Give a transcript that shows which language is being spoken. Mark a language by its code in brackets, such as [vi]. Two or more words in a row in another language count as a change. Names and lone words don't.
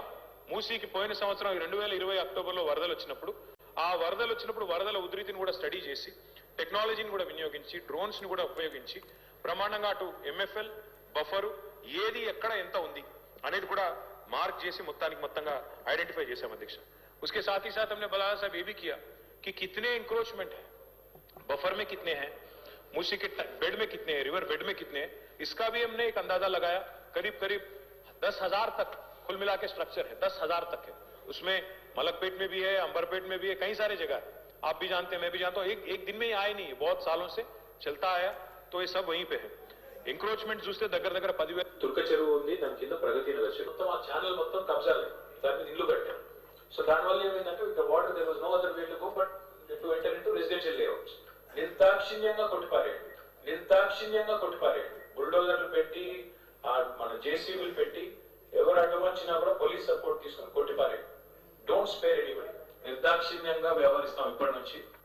[te] మూసీకి పోయిన సంవత్సరం 2020 అక్టోబర్లో వరదలు వచ్చినప్పుడు ఆ వరదలు వచ్చినప్పుడు వరదల ఉధృతిని కూడా స్టడీ చేసి టెక్నాలజీని కూడా వినియోగించి డ్రోన్స్ ని కూడా ఉపయోగించి బ్రహ్మాండంగా అటు ఎంఎఫ్ఎల్ బఫరు ఏది ఎక్కడ ఎంత ఉంది అనేది కూడా మార్క్ చేసి మొత్తంగా ఐడెంటిఫై చేశాం [hi] अध्यक्ष उसके साथ ही साथ हमने बलाला साहब ये भी किया कि कितने इंक्रोचमेंट है बफर में कितने हैं मूसी के बेड में कितने हैं [en] river bed [hi] में कितने हैं इसका भी हमने एक अंदाजा लगाया करीब 10,000 तक कुल मिला के स्ट्रक्चर है 10,000 तक है उसमें मलकपेट में भी है अंबरपेट में भी है कई सारे जगह है आप भी जानते हैं मैं भी जानता हूं एक दिन में ही आए नहीं बहुत सालों से चलता आया तो ये सब वहीं पे है [te] ఎంక్రోచ్మెంట్ చూస్తే దగ్గర 10,000 తుర్క చెరువు ఉంది దాని కింద ప్రగతి నగర్ చెరువు మొత్తం ఆ ఛానల్ మొత్తం కబ్జాలే దాన్ని ఇల్లు కట్టారు సో దానివల్ల ఏమైందంటే ఇక్కడ [en] water there was no other way to go but to enter into residential layouts [te] నిర్దాక్షిణ్యంగా కొట్టిపారేయండి బుల్డోజర్లు పెట్టి మన జేసీబీలు పెట్టి ఎవరు అడ్డం వచ్చినా కూడా [en] police support [te] తీసుకుని కొట్టిపారేయండి [en] don't spare anybody [te] నిర్దాక్షిణ్యంగా వ్యవహరిస్తాం ఇప్పటి నుంచి